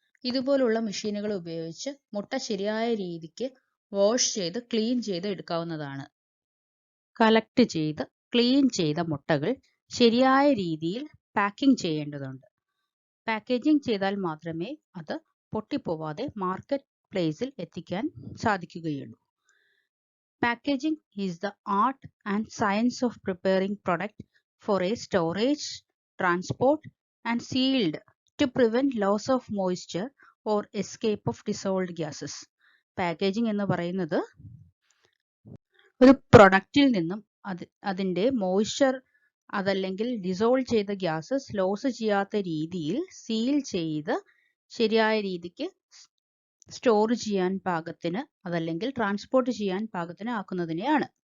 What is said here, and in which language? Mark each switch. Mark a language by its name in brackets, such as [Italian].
[Malayalam] ഇതുപോലുള്ള മെഷീനുകൾ ഉപയോഗിച്ച് മുട്ട ശരിയായ രീതിക്ക് വാഷ് ചെയ്ത് ക്ലീൻ ചെയ്ത് എടുക്കാവുന്നതാണ്. കളക്ട് ചെയ്ത് ക്ലീൻ ചെയ്ത മുട്ടകൾ ശരിയായ രീതിയിൽ പാക്കിംഗ് ചെയ്യേണ്ടതുണ്ട്. പാക്കേജിംഗ് ചെയ്താൽ മാത്രമേ അത് പൊട്ടിപ്പോവാതെ മാർക്കറ്റ് പ്ലേസിൽ എത്തിക്കാൻ സാധിക്കുകയുള്ളൂ. [English] Packaging is the art and science of preparing product for a storage, transport and sealed to prevent loss of moisture or escape of dissolved gases. [Malayalam] Packaging എന്ന് പറയുന്നത് ഒരു പ്രൊഡക്റ്റിൽ നിന്നും അതിൻ്റെ മോയ്സ്ചർ അതല്ലെങ്കിൽ ഡിസോൾവ് ചെയ്ത ഗ്യാസസ് ലോസ് ചെയ്യാത്ത രീതിയിൽ സീൽ ചെയ്ത് ശരിയായ രീതിക്ക് സ്റ്റോർ ചെയ്യാൻ പാകത്തിന് അതല്ലെങ്കിൽ ട്രാൻസ്പോർട്ട് ചെയ്യാൻ പാകത്തിന് ആക്കുന്നതിനെയാണ്.